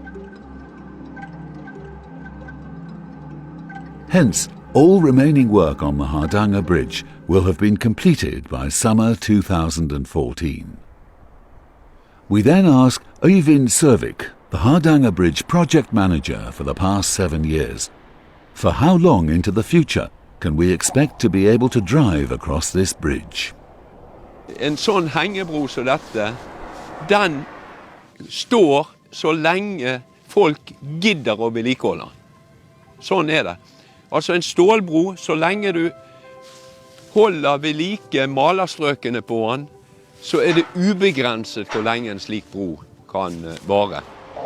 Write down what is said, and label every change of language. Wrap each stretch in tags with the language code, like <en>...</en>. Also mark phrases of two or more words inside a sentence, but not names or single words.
<en>Hence, all remaining work on the Hardanger Bridge will have been completed by summer 2014. We then ask Øyvind Sørvik, the Hardanger Bridge project manager for the past 7 years, for how long into the future can we expect to be able to drive across this bridge?</en> <no>En sånn hengebro som dette, den står så lenge folk gidder å vedlikeholde. Sånn er det. Altså en stålbro, så lenge du holder ved like malerstrøkene på den, så er det ubegrenset hvor lenge en slik bro kan vare.</no>